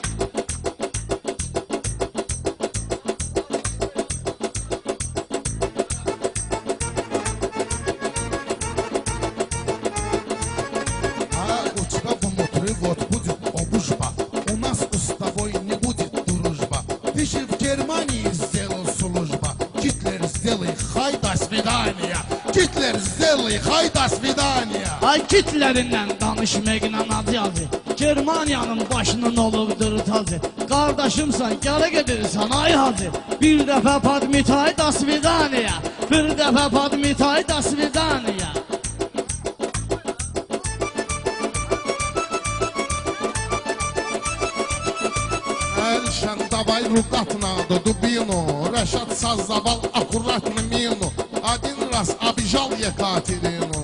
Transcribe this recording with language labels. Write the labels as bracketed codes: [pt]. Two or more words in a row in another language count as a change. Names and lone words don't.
[ru] У тебя внутри вот будет обужба. У нас с тобой не будет дружба. Ты же в Германии сделал служба. Гитлер, сделай хай, до свидания. Гитлер, сделай хай, до свидания. [az] Ay Hitler'indən danışmaqla adı yazı. Germaniyanın başının olubdur tacı. Qardaşımsan, gələ gedirsən ay hacı. Bir dəfə padmitay, [ru] до свидания. [az] Bir dəfə padmitay, [ru] до свидания. Эльшан, давай рукав надо дубину. Решат создавал аккуратно мину. Один раз обижал Екатерину.